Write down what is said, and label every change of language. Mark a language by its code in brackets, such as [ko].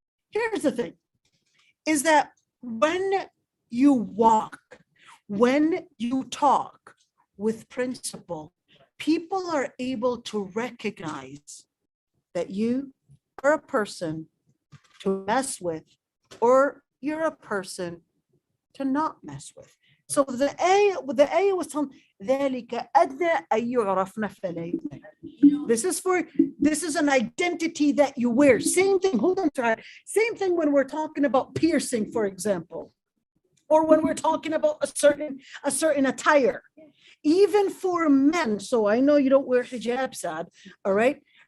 [en] Here's the thing, is that when you walk, when you talk with principle, people are able to recognize that you are a person to mess with, or you're a person to not mess with. So the ayah was telling [ar] ذَلِكَ أَدْنَىٰ أَن يُعْرَفْنَ فَلَا يُؤْذَيْنَ. [en] This is an identity that you wear. Same thing, hold on to it. Same thing when we're talking about piercing, for example, or when we're talking about a certain attire. Even for men, so I know you don't wear hijab, Saad, all right?